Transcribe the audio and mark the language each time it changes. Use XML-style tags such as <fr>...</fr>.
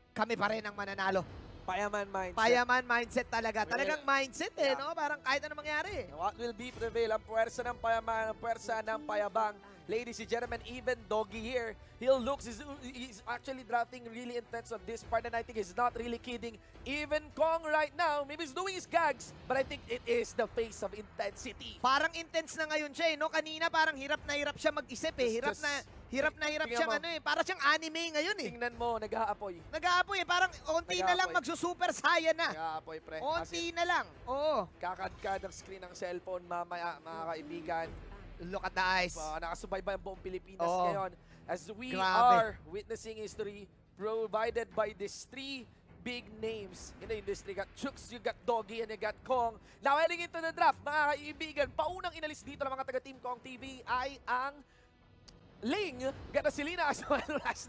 <tl>Kami pa rin ang mananalo. Payaman mindset. Payaman mindset talaga.</tl> <en>Well,</en> <tl>Talagang mindset no? Parang kahit ano mangyari.</tl> <en>What will be prevail?</en> <tl>Ang puwersa ng payaman, ang puwersa ng payabang.</tl> <en>Ladies and gentlemen, even Doggy here, he's actually drafting really intense on this part, and I think he's not really kidding. Even Kong right now, maybe he's doing his gags, but I think it is the face of intensity.</en> <tl>Parang intense na ngayon siya no? Kanina parang hirap na hirap siya mag-isip Hirap na hirap siyang para siyang anime ngayon Tingnan mo, nag-aapoy. Nag-aapoy parang onti na lang magsusuper saiyan na. Nag-aapoy, pre. Onti na lang. Oo. Kakadkad ang screen ng cellphone mamaya, mga kaibigan.</tl> <en>Look at the eyes.</en> <tl>Nakasubaybay ang buong Pilipinas ngayon</tl> <en>as we are witnessing history provided by these three big names in the industry. You got Chooks, you got Doggy, and you got Kong. Now heading into the draft,</en> <tl>mga kaibigan, paunang inalis dito ng mga taga-Team Kong TV ay ang Ling, Gatasilina as well as</tl>